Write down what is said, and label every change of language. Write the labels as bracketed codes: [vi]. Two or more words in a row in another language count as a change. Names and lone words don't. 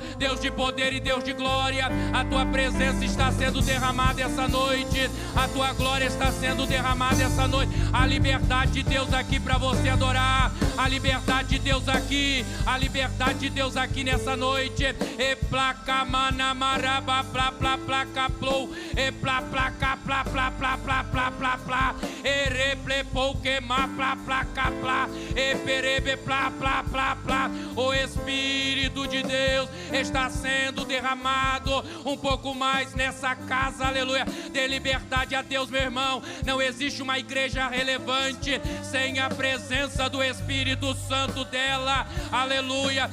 [pt] Deus de poder e Deus de glória, a tua presença está sendo derramada essa noite, a tua glória está sendo derramada essa noite, a liberdade de Deus aqui para você adorar, a liberdade de Deus aqui, a liberdade de Deus aqui nessa noite. E placa mana maraba pla pla placa plou, e pla placa pla pla pla pla pla pla pla, e reple pouque ma pla placa pla, e perebe pla pla pla pla. O Espírito de Deus está sendo derramado um pouco mais nessa casa, aleluia. Dê liberdade a Deus, meu irmão. Não existe uma igreja relevante sem a presença do Espírito Santo dela, aleluia.